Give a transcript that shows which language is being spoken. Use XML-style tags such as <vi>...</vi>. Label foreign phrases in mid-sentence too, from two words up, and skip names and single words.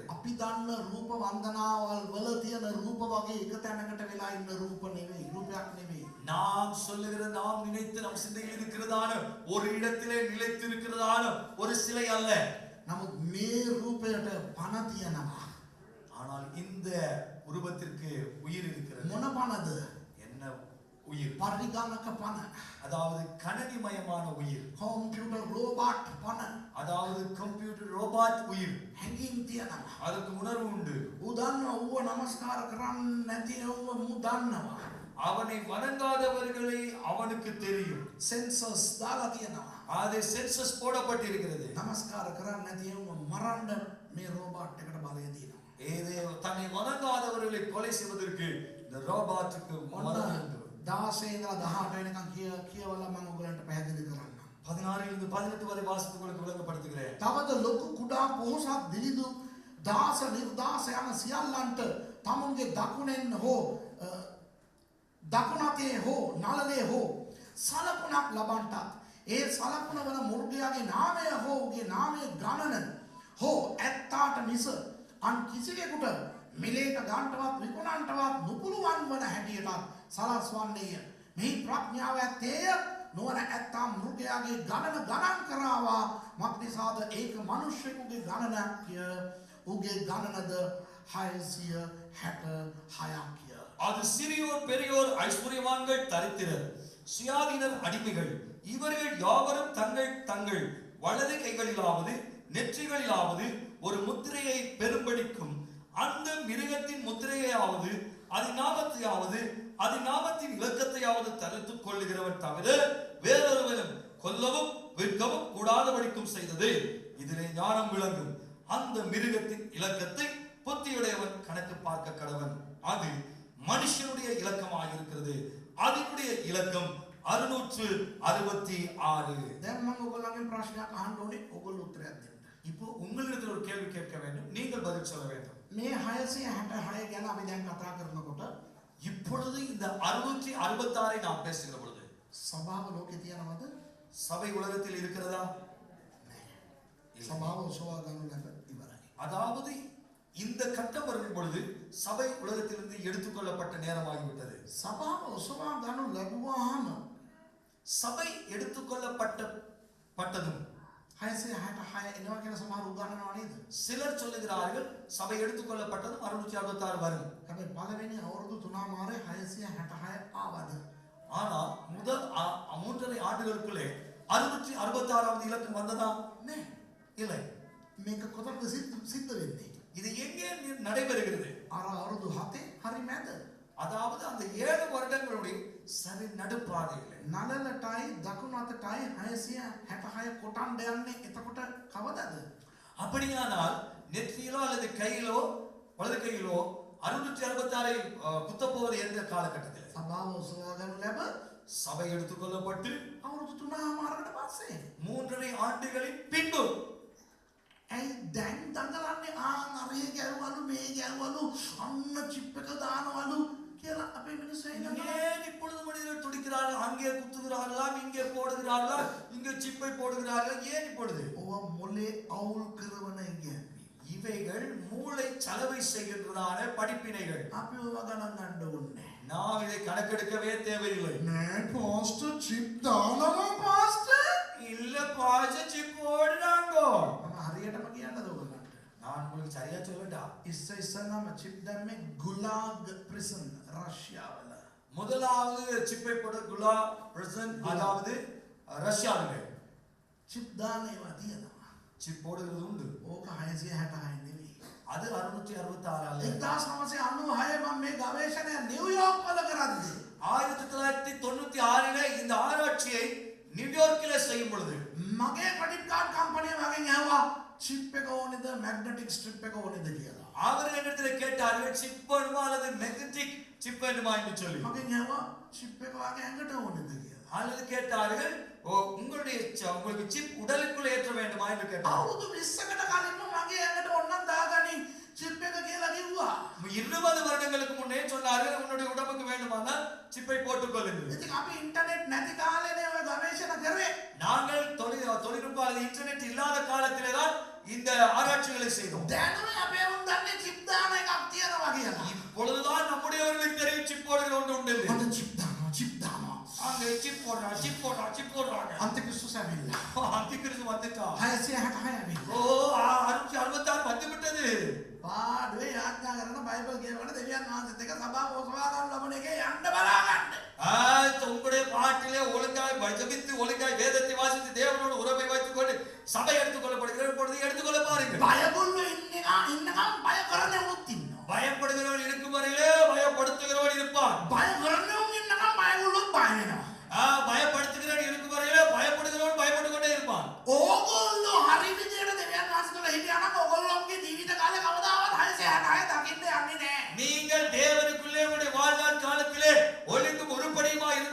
<si>අපි දන්න රූප වන්දනාවල් වල තියෙන රූප වගේ එක තැනකට වෙලා ඉන්න රූප නෙවෙයි, රූපයක් නෙවෙයි.</si> <ta>நாம் சொல்லுகிற, நாம் நினைத்து நம் சிந்தையில் இருக்கிறதான ஒரு இடத்திலே நிலைத்து இருக்கிறதான ஒரு சிலை அல்ல.</ta> <si>නමුත් මේ රූපයට පණ තියෙනවා.</si> <ta>ஆனால் இந்த உருவத்திற்கு உயிர் இருக்கிறது.</ta> <si>මොන පණද?</si> <ta>என்ன உயிர்?</ta> <si>පරිගණක පණ.</si> <ta>அதாவது கணினிமயமான உயிர்.</ta> <en>computer robot</en> <si>පණ.</si> <ta>அதாவது</ta> <en>computer robot</en> <ta>உயிர்.</ta> <si>හැංගීම් තියෙනවා.</si> <ta>அதுக்கு உணர்வு உண்டு.</ta> <si>ඌ දන්නවා ඌව නමස්කාර කරන්නේ නැති ඌව මූ දන්නවා.</si> <ta>அவனை வணங்காதவர்களை அவனுக்கு தெரியும்.</ta> <si>සෙන්සර්ස් දාලා තියෙනවා.</si> <ta>அது சென்சஸ் போடப்பட்டிருக்கிறது.</ta> <si>නමස්කාර කරන්නේ නැති ඌව මරන්න මේ රෝබෝට් එකට බලය දෙනවා.</si> <ta>தன்னை வணங்காதவர்களை கொலை செய்வதற்கு இந்த ரோபாட்டுக்கு மரணம் உண்டு.</ta> <si>16 ඉඳලා 18 වෙනකන් කියවලා මම ඔයගලන්ට පැහැදිලි කරන්නම්.</si> <ta>16 இருந்து 18 வரை வாசித்து உங்களுக்கு விளங்கப்படுத்துகிறேன்.</ta> <si>තවද ලොකු කුඩා පොහොසත් දිලිඳු දාස නිර්දාස යන සියල්ලන්ට තමුන්ගේ දකුණෙන් හෝ දකුණතේ හෝ නළලේ හෝ සලකුණක් ලබන්ටත් ඒ සලකුණ වන මුර්ගයාගේ නාමය හෝ උගේ නාමයේ ගණන හෝ ඇත්තාට මිස අන් කිසිවෙකුට මිලේට ගන්නටවත් විකුණන්නටවත් නුපුළුවන් වන හැටියටත් සලස්වන්නේය. මෙහි ප්‍රඥාව ඇත්තේය නොවන ඇත්තා මෘගයාගේ ගණන ගණන් කරාවා මක්නිසාද ඒක මනුෂ්‍යයෙකුගේ ගණනක්ය උගේ ගණනද 666ක්ය.</si> <ta>அது சிறியோர் பெரியோர் ஐஸ்வர்யவான்கள் தரித்திரர் சுயாதீனர் அடிமைகள் இவர்கள் யாவரும் தங்கள் தங்கள் வலது கைகளிலாவது நெற்றிகளிலாவது ஒரு முத்திரையை பெரும்படிக்கும் அந்த மிருகத்தின் முத்திரையாவது அதிநாமத்தையாவது அதிநாமத்தின் இலக்கத்தையாவது தரித்துக் கொள்ளுகிறவன் தவிர வேறொருவனும் கொல்லவும் விற்கவும் கூடாதபடிக்கும் செய்தது. இதிலே ஞானம் விளங்கும். அந்த மிருகத்தின் இலக்கத்தை புத்தியுடையவன் கணக்கு பார்க்க கடவன். அது மனுஷனுடைய இலக்கமாக இருக்கிறது. அதனுடைய இலக்கம் 666.</ta> <si>දැන් මම ඔයගොල්ලන්ගෙන් ප්‍රශ්නයක් අහන්න ඕනේ. ඔයගොල්ලෝ උත්තරයක් දෙන්න.</si> <ta>இப்போ உங்களிடத்தில் ஒரு கேள்வி கேட்க வேண்டும். நீங்கள் பதில் சொல்ல வேண்டும்.</ta> <si>මේ 666 ගැන අපි දැන් කතා කරනකොට</si> <ta>இப்பொழுது இந்த 666 நாம் பேசுகிற பொழுது</ta> <si>සභාව ලෝකේ තියනවද?</si> <ta>சபை உலகத்தில் இருக்கிறதா?</ta> <si>සභාව ඔසවා ගන්න ලැබ ඉවරයි.</si> <ta>அதாவது இந்த கட்டம் வரும் பொழுது சபை உலகத்திலிருந்து எடுத்துக்கொள்ளப்பட்ட நேரமாகிவிட்டது.</ta> <si>සභාව ඔසවා ගන්න ලැබුවාම</si> <ta>சபை எடுத்துக்கொள்ளப்பட்டதும்</ta> <si>666 එනවා කියලා සමහර උගන්වනවා නේද?</si> <ta>சிலர் சொல்லுகிறார்கள் சபை எடுத்துக்கொள்ளப்பட்டதும் 666 வரும்.</ta> <si>හැබැයි පළවෙනි අවුරුදු 3 මාරේ 666 ආවද?</si> <ta>ஆனால் முதல் 3.5 ஆண்டுகளுக்குள்ளே 666வது இலக்கம் வந்ததா?</ta> <si>නෑ.</si> <ta>இல்லை.</ta> <si>මේක කොතනද සිද්ධ වෙන්නේ?</si> <ta>இது எங்கே நடைபெறுகிறது?</ta> <si>අර අවුරුදු 7 හරි මැද.</si> <ta>அதாவது அந்த 7 வருடங்களுடைய சரி நடுப்பாதையில்</ta> <si>නලලටයි දකුණු අතටයි 666 කොටන්න යන්නේ එතකොට කවදද?</si> <ta>அப்படியானால் நெற்றியிலோ அல்லது கையிலோ வலது கையிலோ 666 குத்தப் போவது எந்த காலகட்டத்தில்?</ta> <si>සභාව ඔසවා ගන්න ලැබ</si> <ta>சபை எடுத்துக்கொள்ளப்பட்டு</ta> <si>අවුරුදු 3 මාරකට පස්සේ</si> <ta>3.5 ආண்டுகளின் பின்பு</ta> <si>ඇයි දැන් දඟලන්නේ අරේ ගැරුවලු මේ ගැරුවලු අන්න චිප් එක දානවලු කියලා අපේ මිනිස්සු</si> <ta>ஏன் இப்பொழுது மனிதர்கள் துடிக்கிறார்கள்? அங்கே குத்துகிறார்களாம், இங்கே போடுகிறார்களா, இங்கே சிப்பை போடுகிறார்கள். ஏன் இப்பொழுது?</ta> <si>ඔව මොලේ අවුල් කරවන ඉන්නේ.</si> <ta>இவைகள் மூளை சலவை செய்கின்றதான படிப்பினைகள்.</ta> <si>අපි ඔව ගණන් ගන්න ඕනේ.</si> <ta>நாம் இதை கணக்கெடுக்கவே தேவையில்லை.</ta> <si>නෑ පාස්ටර් චිප් දානවා පාස්ටර්.</si> <ta>இல்ல பாஜ சிப் போடுறாங்கோ.</ta> <si>මම හරියටම කියන්නද ඔයගොල්ලන්ට?</si> <ta>நான் உங்களுக்கு சரியா சொல்லட்டா?</ta> <si>ඉස්සෙල්ලාම චිප් දැම්මේ ගුලාග් ප්‍රිසන් රஷ்යාවල.</si> <ta>முதலாவது சிப்பை போட குலா பிரசன் அதாவது ரஷ்யாவிலே</ta> <si>චිප් දාන ඒවා තියෙනවා.</si> <ta>சிப் போடுகிறது உண்டு.</ta> <si>ඕක 666 නෙවෙයි.</si> <ta>அது 666 அல்ல.</ta> <si>1996 මම මේ ගවේෂණය නිව්යෝර්ක් වල කරද්දී</si> <ta>1996 இந்த ஆராய்ச்சியை நியூயார்க்கில் செய்யும் பொழுது</ta> <si>මගේ</si> <en>credit card company</en> <si>වගෙන් ඇහුවා චිප් එක ඕනේද</si> <en>magnetic strip</en> <si>එක ඕනේද කියලා.</si> <ta>அவர்கள் என்னிடத்தில் கேட்டார்கள் சிப் வேணுமா அல்லது</ta> <en>magnetic chip</en> <ta>வேண்டுமா என்று சொல்லி.</ta> <si>මගෙන් ඇහුවා චිප් එක වගේ ඇඟට ඕනේද කියලා.</si> <ta>அல்லது கேட்டார்கள் உங்களுக்கு சிப் உடலுக்குள் ஏற்ற வேண்டுமா என்று கேட்டார்கள்.</ta> <si>අවුරුදු 20කට කලින්ම මගේ ඇඟට ඕනනම් දාගනි චිප් එක කියලා කිව්වා.</si> <ta>20 வருடங்களுக்கு முன்னே சொன்னார்கள் உன்னுடைய உடம்புக்கு வேண்டுமானால் சிப்பை போட்டுக் கொள்ளுங்கள்.</ta> <si>ඉතින් අපි ඉන්ටර්නෙට් නැති කාලේනේ ඔය ගවේෂණ කරේ.</si> <ta>நாங்கள் தொழில்நுட்ப அல்லது இன்டர்நெட் இல்லாத காலத்திலே தான் இந்த ஆராய்ச்சிகளை செய்தோம்.</ta> <si>දැනුනේ අපේ උන් දන්නේ චිප් දාන එකක් තියෙනවා කියලා.</si> <ta>இப்பொழுதுதான் நம்முடையவர்களுக்கு தெரியும் சிப் போடுகிற ஒன்று உண்டு.</ta> <si>මට චිප් දානවා චිප් දානවා.</si> <ta>அங்க சிப் போடுறாங்க.</ta> <si>අන්තික්‍රිස්තුස් ඇවිල්ලා.</si> <ta>அந்திகிறிஸ்து வந்துட்டான்.</ta> <si>666 ඇවිල්ලා.</si> <ta>ஓ 666 வந்து விட்டது.</ta> <si>පාඩුවේ යාඥා කරන බයිබල් කියවන දෙවියන් වහන්සේත් එක්ක සභාව ඔසවා ගන්න ලබන එකේ යන්න බලාගන්න.</si> <ta>உங்களுடைய பாட்டிலே ஒழுங்காய் ஜபித்து ஒழுங்காய் வேதத்தை வாசித்து தேவனோடு உறவை வைத்துக் கொண்டு சபை எடுத்துக்கொள்ளப்படுகிற பொழுது எடுத்துக்கொள்ள பாருங்கள்.</ta> <si>බයගොල්ලෝ ඉන්නකම් බය කරන්නේ උත් ඉන්නවා.</si> <ta>பயப்படுகிறவன் இருக்கும் வரையிலே பயப்படுத்துகிறவன் இருப்பான்.</ta> <si>බය කරන්නේ උන් ඉන්නකම් බයගොල්ලොත් බය වෙනවා.</si> <ta>பயப்படுத்துகிறவன் இருக்கும் வரையிலே பயப்படுகிறவன் பயப்பட்டு கொண்டே இருப்பான்.</ta> <si>ඕගොල්ලෝ හරි විදියට දෙවියන් වහන්සේට හිටියා නම් ඕගොල්ලෝගේ ජීවිත කාලේ කවදාවත් 666 දකින්න යන්නේ නැහැ.</si> <ta>நீங்கள் தேவனுக்குள்ளே உங்களுடைய வாழ்நாள் காலத்திலே ஒழுங்கும் உருப்படியுமா</ta>